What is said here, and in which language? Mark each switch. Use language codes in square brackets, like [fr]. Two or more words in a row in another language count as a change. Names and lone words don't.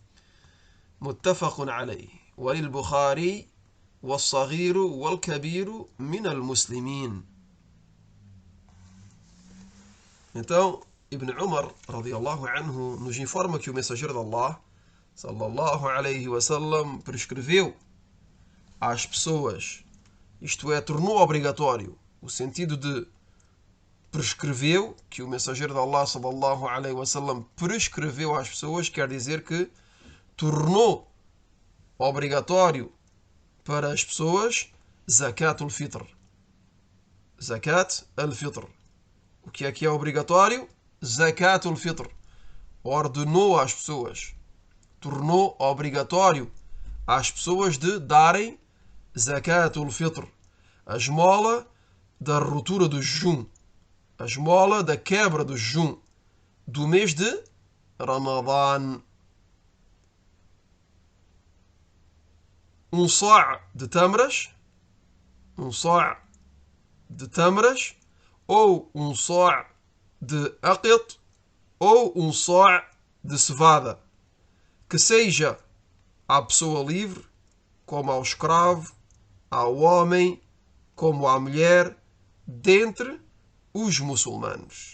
[ar] متفق عليه. وللبخاري والصغير والكبير من المسلمين. [pt] Então, Ibn Umar, [ar] رضي الله عنه, [pt] nos informa que o mensageiro de Allah, [ar] صلى الله عليه وسلم, [pt] prescreveu às pessoas, isto é, tornou obrigatório, o sentido de prescreveu, que o mensageiro de Allah, [ar] صلى الله عليه وسلم, [pt] prescreveu às pessoas, quer dizer que tornou obrigatório para as pessoas [ar] زكاة الفطر. زكاة الفطر. [pt] O que é obrigatório? [ar] زكاة الفطر. [pt] Ordenou às pessoas, tornou obrigatório às pessoas de darem [ar] زكاة الفطر, [pt] a esmola da ruptura do jejum, a esmola da quebra do jejum do mês de Ramadã. Um só' de tâmaras, ou um só' de aqit, ou um só' de cevada, que seja à pessoa livre, como ao escravo, ao homem, como à mulher, dentre os muçulmanos.